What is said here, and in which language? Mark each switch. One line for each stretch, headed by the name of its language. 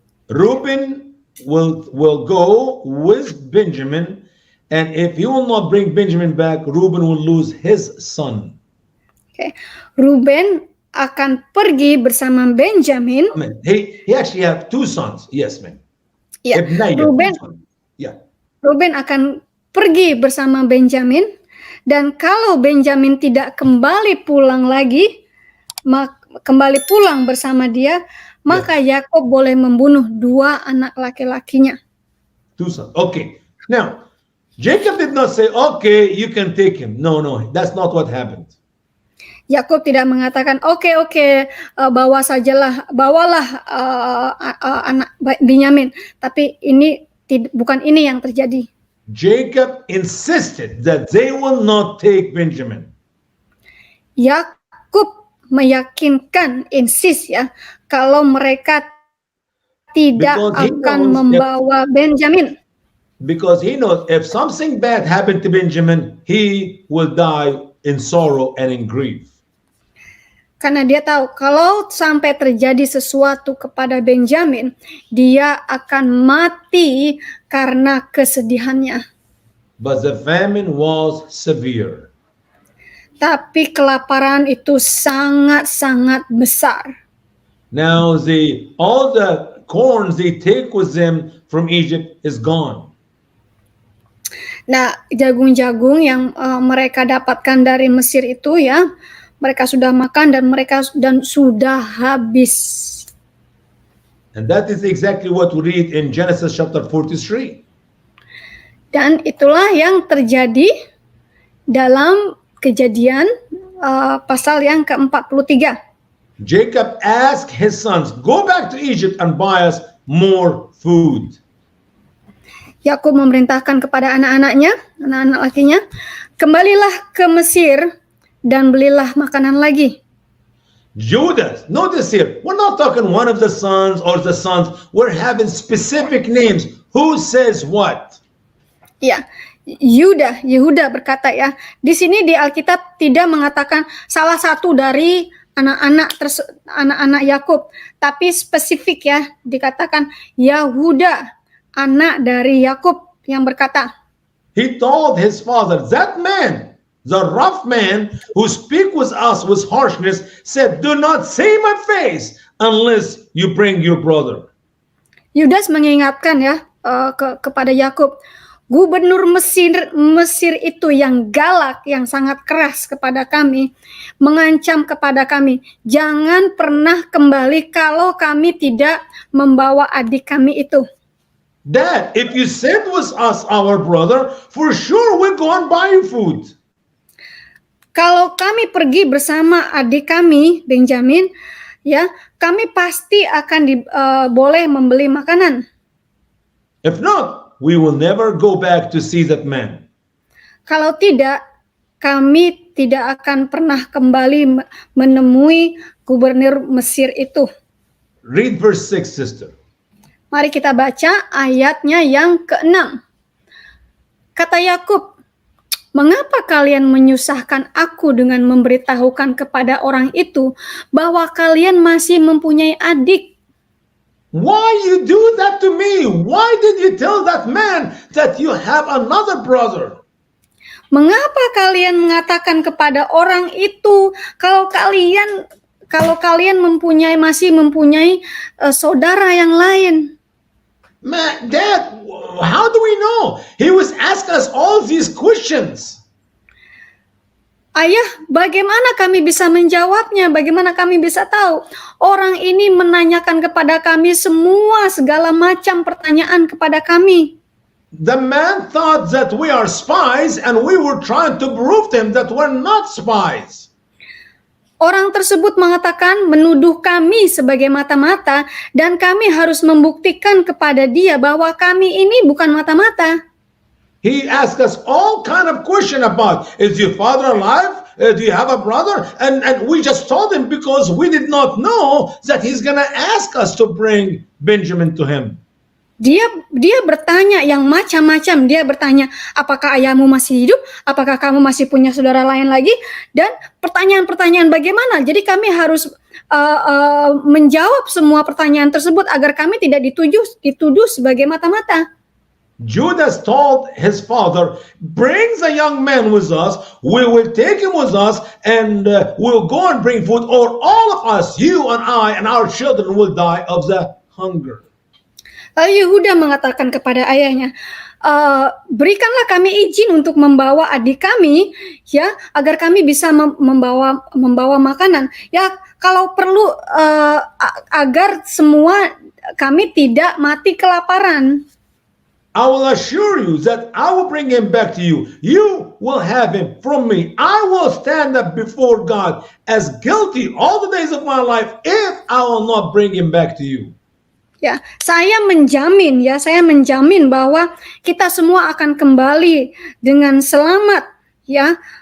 English: Reuben will go with Benjamin, and if he will not bring Benjamin back, Reuben will lose his son.
Indonesian: Okay. Reuben akan pergi bersama Benjamin.
English: I mean, he actually have two sons. Yes, man.
Indonesian: Ya,
English: Reuben. Yeah.
Indonesian: Reuben akan pergi bersama Benjamin, dan kalau Benjamin tidak kembali pulang lagi, kembali pulang bersama dia, maka Yakob boleh membunuh dua anak laki-lakinya.
English: Two sons. Okay. Now, Jacob did not say, okay, you can take him. No, that's not what happened.
Indonesian: Yakob tidak mengatakan, oke, bawalah anak Benyamin. Tapi bukan ini yang terjadi.
English: Jacob insisted that they will not take Benjamin.
Indonesian: Yakub meyakinkan, insist ya, kalau mereka tidak akan membawa Benjamin.
English: Because he knows if something bad happened to Benjamin, he will die in sorrow and in grief.
Indonesian: Karena dia tahu kalau sampai terjadi sesuatu kepada Benjamin, dia akan mati karena kesedihannya.
English: But the famine was severe.
Indonesian: Tapi kelaparan itu sangat-sangat besar.
English: Now all the corns they take with them from Egypt is gone.
Indonesian: Nah, jagung-jagung yang mereka dapatkan dari Mesir itu ya, mereka sudah makan dan sudah habis.
English: And that is exactly what we read in Genesis chapter 43.
Indonesian: Dan itulah yang terjadi dalam Kejadian pasal yang ke-43.
English: Jacob asked his sons, go back to Egypt and buy us more food.
Indonesian: Yakub memerintahkan kepada anak-anaknya, anak-anak lakinya, kembalilah ke Mesir dan belilah makanan lagi.
English: Judah, notice here, we're not talking one of the sons or the sons. We're having specific names. Who says what?
Indonesian: Ya, Yehuda berkata ya, di sini di Alkitab tidak mengatakan salah satu dari anak-anak Yakub, tapi spesifik ya, dikatakan Yehuda, anak dari Yakub yang berkata.
English: He told his father, that man, the rough man who speak with us with harshness, said, do not see my face unless you bring your brother.
Indonesian: Yudas mengingatkan ya kepada Yakub, gubernur Mesir itu yang galak, yang sangat keras kepada kami, mengancam kepada kami, jangan pernah kembali kalau kami tidak membawa adik kami itu.
English: Dad, if you send with us our brother, for sure we'll go and buy you food.
Indonesian: Kalau kami pergi bersama adik kami, Benjamin, ya, kami pasti akan boleh membeli makanan.
English: If not, we will never go back to see that man.
Indonesian: Kalau tidak, kami tidak akan pernah kembali menemui gubernur Mesir itu.
English: Read verse 6, sister.
Indonesian: Mari kita baca ayatnya yang ke-6. Kata Yakub, mengapa kalian menyusahkan aku dengan memberitahukan kepada orang itu bahwa kalian masih mempunyai adik?
English: Why you do that to me? Why did you tell that man that you have another brother?
Indonesian: Mengapa kalian mengatakan kepada orang itu kalau kalian masih mempunyai saudara yang lain?
English: Man, Dad, how do we know? He was asking us all these questions.
Indonesian: Ayah, bagaimana kami bisa menjawabnya? Bagaimana kami bisa tahu? Orang ini menanyakan kepada kami segala macam pertanyaan kepada kami.
English: The man thought that we are spies and we were trying to prove to him that we're not spies.
Indonesian: Orang tersebut menuduh kami sebagai mata-mata dan kami harus membuktikan kepada dia bahwa kami ini bukan mata-mata.
English: He asked us all kind of question about, is your father alive? Do you have a brother? And we just told him because we did not know that he's gonna ask us to bring Benjamin to him.
Indonesian: Dia bertanya yang macam-macam. Dia bertanya, apakah ayahmu masih hidup? Apakah kamu masih punya saudara lain lagi? Dan pertanyaan-pertanyaan bagaimana? Jadi kami harus menjawab semua pertanyaan tersebut agar kami tidak dituduh sebagai mata-mata.
English: Judas told his father, bring the young man with us, we will take him with us, and we'll go and bring food, or all of us, you and I and our children will die of the hunger.
Indonesian: Lalu Yehuda mengatakan kepada ayahnya, berikanlah kami izin untuk membawa adik kami, ya, agar kami bisa membawa makanan. Ya, kalau perlu agar semua kami tidak mati kelaparan.
English: I will assure you that I will bring him back to you. You will have him from me. I will stand up before God as guilty all the days of my life if I will not bring him back to you.
Indonesian: Ya, saya menjamin bahwa kita semua akan kembali dengan selamat, ya.